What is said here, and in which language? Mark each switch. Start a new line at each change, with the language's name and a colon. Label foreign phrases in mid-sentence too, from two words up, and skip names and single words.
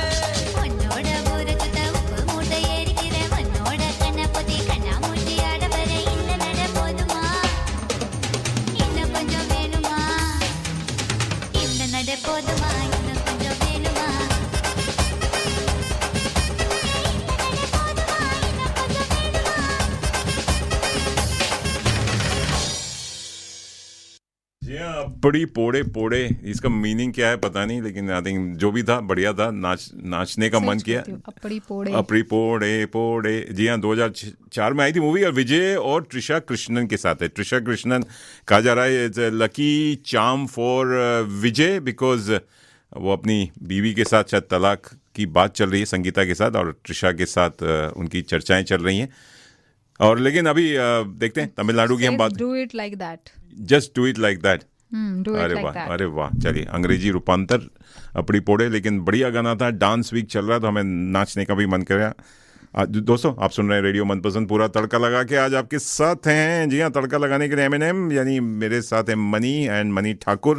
Tamil: உன்னோட ஊருக்கு உப்பு மூட்டை ஏறிக்கிற உன்னோட கண்ணை பொத்தி கண்ணா மூட்டி ஆட வர இந்த நட போதுமா இன்னும் கொஞ்சம் வேணுமா இந்த நட போதுமா இன்னும் கொஞ்சம் வேணுமா இந்த நட போதுமா இன்னும் கொஞ்சம் வேணுமா
Hindi: जी हाँ, अपड़ी पोड़े पोड़े, इसका मीनिंग क्या है पता नहीं, लेकिन
English: I think
Hindi: जो भी था बढ़िया था, नाचने का मन किया। अपड़ी पोड़े अपड़ी पोड़े पोड़े, जी हाँ, 2004 में आई थी मूवी और विजय और त्रिशा कृष्णन के साथ है। त्रिशा कृष्णन कहा जा रहा है
English: it's lucky charm for Vijay because
Hindi: वो अपनी बीवी के साथ शायद तलाक की बात चल रही है संगीता के साथ, और त्रिशा के साथ उनकी चर्चाएं चल रही हैं। और लेकिन अभी देखते हैं तमिलनाडु की हम बात,
English: do it like that just do it like that. do it
Hindi: अरे
English: लाइक
Hindi: वाह,
English: दैट
Hindi: अरे वाह, चलिए अंग्रेजी रूपांतर अपनी पोड़े, लेकिन बढ़िया गाना था।
English: dance week
Hindi: चल रहा तो हमें नाचने का भी मन कर रहा। दोस्तों आप सुन रहे हैं रेडियो मनपसंद, पूरा तड़का लगा के आज आपके साथ हैं। जी हाँ, तड़का लगाने के लिए M&M, यानी मेरे साथ है मनी एंड मनी ठाकुर।